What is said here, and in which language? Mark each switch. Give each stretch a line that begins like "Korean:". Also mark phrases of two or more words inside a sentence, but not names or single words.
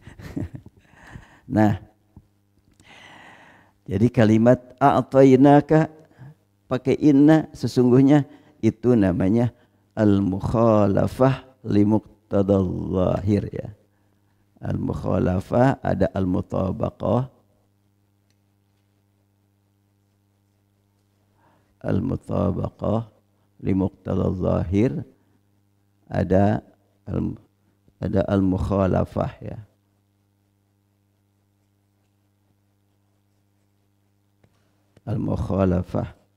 Indonesian: Nah, jadi kalimat a'tainaka pakai inna sesungguhnya itu namanya
Arabic: المخالفة لمقتضى الظاهر
Indonesian: ya. Al-mukhalafah ada al-mutabaqah.
Arabic: المطابقة لمقتضى الظاهر، ada المخالفة ya. Al-mukhalafah.